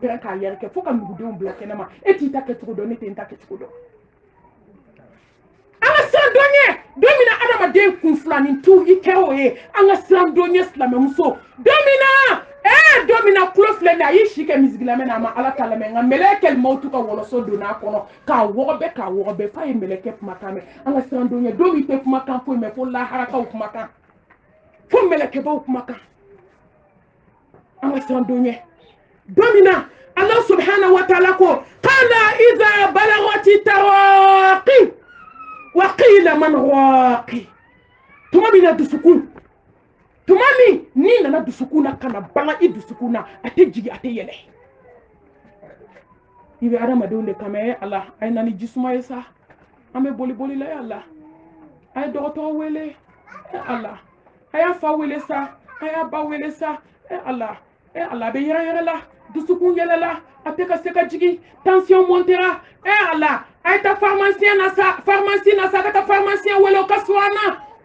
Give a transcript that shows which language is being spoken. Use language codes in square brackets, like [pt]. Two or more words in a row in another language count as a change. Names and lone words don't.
[bm] pɛrɛn k'a yɛrɛ kɛ fo ka nugudenw bila kɛnɛma e t'i ta kɛcogo dɔn ne tɛ n ta kɛcogo dɔn an ka siran dɔn ye don min na adamaden kunfilanintu i kɛra o ye an ka siran dɔn ye silamɛmuso don min na kulo filɛ nin a y'i si kɛ misigi lamɛn na a ma ala ta lamɛn nka [ar] ملك الموت [bm] ka wɔlɔsɔ donn'a kɔnɔ k'a wɔgɔbɛ f'a ye mɛlɛkɛ kumakan mɛn an ka siran dɔn ye don min tɛ kumakan foyi mɛn fo laharakaw kumakan fo mɛlɛkɛbaw kumakan an ka siran dɔn ye don min na [ar] الله سبحانه وتعالى [bm] ko [ar] قال إذا بلغت التراقي وقيل من راق [bm] tuma min na dusukun tuma min ni nana dusukun na kana banga i dusukun na a tɛ jigi a tɛ yɛlɛ i bɛ adamadenw de kama ye Allah a ye na ni jisuma ye sa an bɛ boli la ye Allah a ye dɔgɔtɔrɔ wele Allah a y'a fa wele sa a y'a ba wele sa Allah a bɛ yɛrɛ la dusukun yɛlɛla a tɛ ka se ka jigin [fr] tension montera [bm] Allah a ye taa pharmacien na sa ka taa pharmacien wele o ka suwana